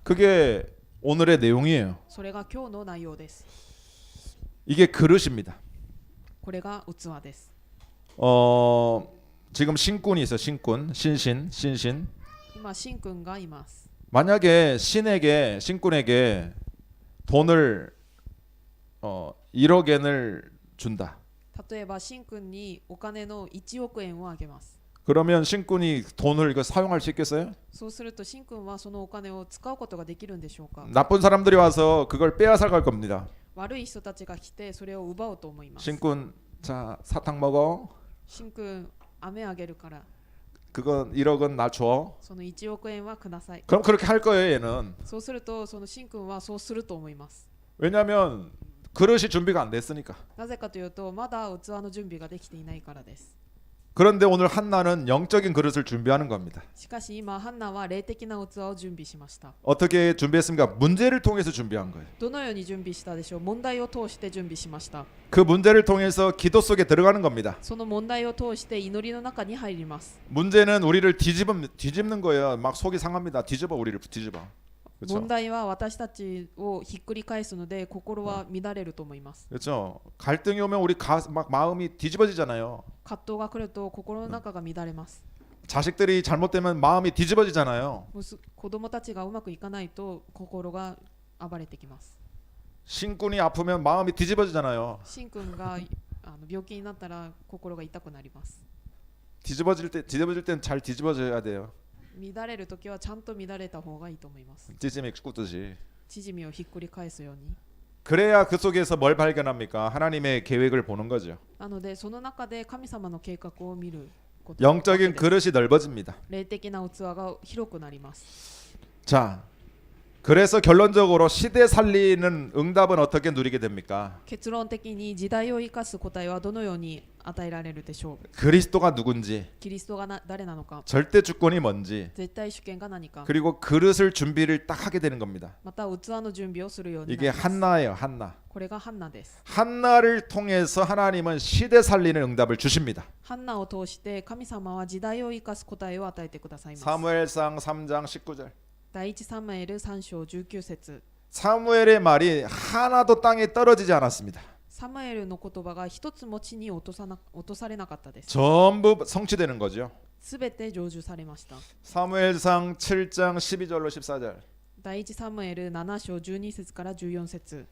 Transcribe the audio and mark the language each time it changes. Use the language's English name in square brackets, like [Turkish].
[Korean] 그게 오늘의 내용이에요. [Japanese] それが今日の内容です。 [Korean] 이게 그릇입니다. [Japanese] これが器です。 [Korean] 지금 신꾼이 있어. 신꾼, 신신. [Japanese] 今神君がいます。 [Korean] 만약에 신꾼에게 돈을 1억엔을 준다. [Japanese] 例えば神君にお金の1億円をあげます。 [Korean] 그러면 신꾼이 돈을 이거 사용할 수 있겠어요? [Japanese] そうすると神君はそのお金を使うことができるんでしょうか。 [Korean] 나쁜 사람들이 와서 그걸 빼앗아 갈 겁니다. [Japanese] 悪い人たちが来てそれを奪おうと思います。 [Korean] 신꾼, 자 사탕 먹어. [Japanese] 神君、飴あげるから [Korean] 그건 1억은 나 줘. [Japanese] その1億円はください。 [Korean] 그럼 그렇게 할 거예요, 얘는. [Japanese] そうするとその神君はそうすると思います。 [Korean] 왜냐하면 그릇이 준비가 안 됐으니까. [Japanese] なぜかというとまだ器の準備ができていないからです。 [Korean] 그런데 오늘 한나는 영적인 그릇을 준비하는 겁니다. [Japanese] しかし今ハンナは霊的な器を準備しました。 [Korean] 어떻게 준비했습니까? 문제를 통해서 준비한 거예요. [Japanese] どのように準備したでしょう。問題を通して準備しました。 [Korean] 그 문제를 통해서 기도 속에 들어가는 겁니다. [Japanese] その問題を通して祈りの中に入ります。 [Korean] 문제는 우리를 뒤집는 거예요. 막 속이 상합니다. 우리를 뒤집어. [Japanese] 問 [Korean] 그렇죠? [Japanese] 題は私たちをひっくり返すので心は乱れると思います。 [Korean] 그렇죠? 갈등이 오면 우리 막 마음이 뒤집어지잖아요. [Japanese] 葛藤が来ると心の中が乱れます。 [Korean] 자식들이 잘못되면 마음이 뒤집어지잖아요. [Japanese] 子供たちがうまくいかないと心が暴れてきます。 [Korean] 신꾼이 아프면マ마음이 뒤집어지잖아요. [Japanese] 神君が病気になったら心が痛くなります。 [Korean] 뒤집어질 땐 잘 뒤집어져야 돼요. [Japanese] 乱れるときはちゃんと乱れた方がいいと思います。 [Korean] 찌짐이 굽듯이. [Japanese] 縮みをひっくり返すように。 [Korean] 그래야 그 속에서 뭘 발견합니까? 하나님의 계획을 보는 거죠. [Japanese] なのでその中で神様の計画を見ること。 [Korean] 영적인 그릇이 넓어집니다. [Japanese] 霊的な器が広くなります。 [Korean] 자, 그래서 결론적으로 시대 살리는 응답은 어떻게 누리게 됩니까? [Japanese] 結論的に時代を生かす答えはどのように与えられるでしょう。 [Korean] 그리스도가 누군지, [Japanese] キリストが誰なのか、 [Korean] 절대 주권이 뭔지, [Japanese] 絶対主権が何か、 [Korean] 그리고 그릇을 준비를 딱 하게 되는 겁니다. [Japanese] また器の準備をするようにな [Korean] 이게 [Japanese] ります。 [Korean] 한나예요, 한나. [Japanese] これがハンナです。 [Korean] 한나를 통해서 하나님은 시대 살리는 응답을 주십니다. [Japanese] ハンナを通して神様は時代を生かす答えを与えてくださいます。 [Korean] 사무엘상 3장 19절. [Japanese] 第一サムエル3章19節。 [Korean] 사무엘의 말이 하나도 땅에 떨어지지 않았습니다. [Japanese] サムエルの言葉が一つも地に落とされなかったです。 [Korean] 전부 성취되는 거죠. [Japanese] すべて成就されました。 [Korean] 사무엘상 7장 12절로 14절. [Japanese] 第一サムエル7章12節から14節。